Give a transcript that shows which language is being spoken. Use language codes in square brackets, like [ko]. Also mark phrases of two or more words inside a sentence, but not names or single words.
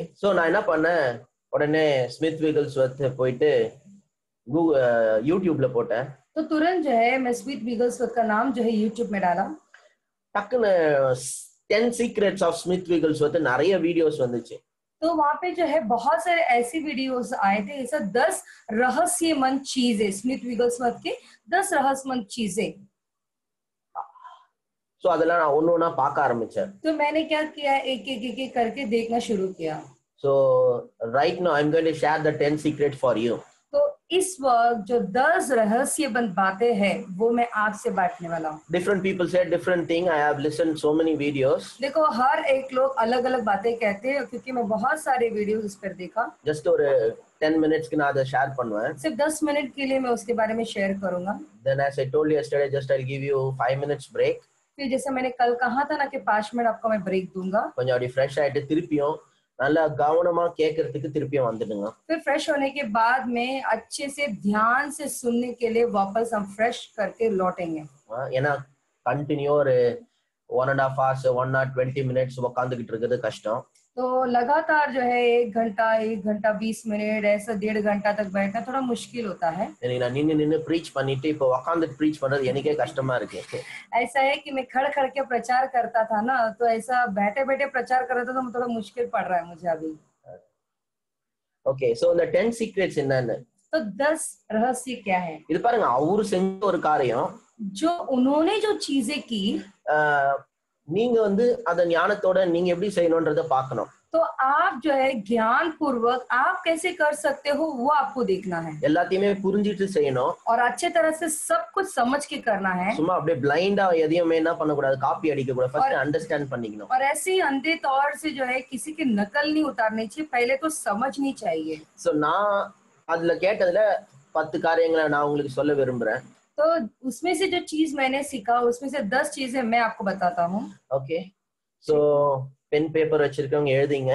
[ta] சோ நான் என்ன பண்ணேன், உடனே ஸ்மித் விகல்ஸ்வர்த் போயிட்டு யூடியூப்ல போட்டேன். [hi] तो तुरंत जो है मैं स्मिथ विगल्सवर्थ का नाम जो है यूट्यूब में डाला. [ta] டக்குன்னு [en] 10 secrets of Smith Wigglesworth [ta] நிறைய வீடியோஸ் வந்துச்சு. [hi] तो वहां पे जो है बहुत सारे ऐसे वीडियोस आए थे, ऐसा 10 रहस्यमंद चीजें, स्मिथ विगल्सवर्थ के 10 रहस्यमंद चीजें. [ta] சோ அதெல்லாம் நான் ஒவ்வொண்ணா பார்க்க ஆரம்பிச்சேன். [hi] तो मैंने क्या किया, एक एक एक एक करके देखना शुरू किया. [en] So right now I'm going to share the 10 secrets for you. [hi] तो इस वक्त जो 10 रहस्यमंद बातें हैं वो मैं आपसे बांटने वाला हूँ. [en] Different people say different thing. I have listened so many videos. [hi] देखो हर एक लोग अलग अलग बातें कहते हैं क्योंकि मैं बहुत सारे वीडियोस इस पर देखा. [ta] Just ஒரு 10 minutes க்கு நான் அதை ஷேர் பண்ணுவேன். [hi] सिर्फ 10 मिनट के लिए मैं उसके बारे में शेयर करूंगा. [en] Then as I told you yesterday, just I'll give you 5 minutes break. [hi] फिर जैसे मैंने कल कहा था ना कि 5 मिनट आपको मैं ब्रेक दूंगा. [ta] கொஞ்சம் அப்படி ஃப்ரெஷ் ஆயிட்டு திருப்பியும் நல்லா கவனமா கேட்கறதுக்கு திருப்பியும் வந்துடுங்க. [hi] फिर फ्रेश होने के बाद में अच्छे से ध्यान से सुनने के लिए वापस हम फ्रेश करके लौटेंगे. [ta] ஏன்னா கண்டினியூ ஒரு [en] 1.5 hours 1 or 20 minutes [ta] உட்கார்ந்துகிட்டு இருக்கிறது கஷ்டம். [hi] तो लगातार जो है 1 घंटा 20 मिनट ऐसा 1.5 घंटा तक बैठना थोड़ा मुश्किल होता है. [ta] எனக்கு நான் நின்னு ப்ரீச் பண்ணிட்டு இப்போ உட்கார்ந்து ப்ரீச் பண்றது எனக்கே கஷ்டமா இருக்கு. [hi] ऐसा है कि मैं खड़ के प्रचार करता था ना, तो ऐसा बैठे बैठे प्रचार कर रहा था तो थोड़ा मुश्किल पड़ रहा है मुझे अभी. [ta] ஓகே. சோ இந்த 10 சீக்ரெட்ஸ் என்னன்னு, [hi] तो 10 रहस्य क्या है. [ta] இது பாருங்க, அவரு செஞ்ச ஒரு காரியம், [hi] जो उन्होंने जो चीजें की [ta] நீங்க வந்து அத ஞானத்தோட நீங்க எப்படி செய்யணும்ன்றத பார்க்கணும். [hi] तो आप जो है ज्ञान पूर्वक आप कैसे कर सकते हो वो आपको देखना है. [ta] எல்லாத்தையுமே புரிஞ்சிட்டு செய்யணும். [hi] और अच्छे तरह से सब कुछ समझ के करना है. [ta] சும்மா அப்படியே பிளைண்டா எதையுமே என்ன பண்ண கூடாது, காப்பி அடிக்க கூடாது. [en] first understand [ta] பண்ணிக்கணும். [hi] और ऐसे ही अंधे तौर से जो है किसी की नकल नहीं उतारनी चाहिए, पहले तो समझनी चाहिए. [ta] சோ நான் அதுல கேட்டதுல 10 காரியங்களை நான் உங்களுக்கு சொல்ல விரும்புறேன். [hi] तो उसमें से जो चीज मैंने सीखा उसमें से 10 चीजें मैं आपको बताता हूँ. [ta] ஓகே சோ [en] pen paper [ta] வச்சிருக்கவங்க எழுதிங்க.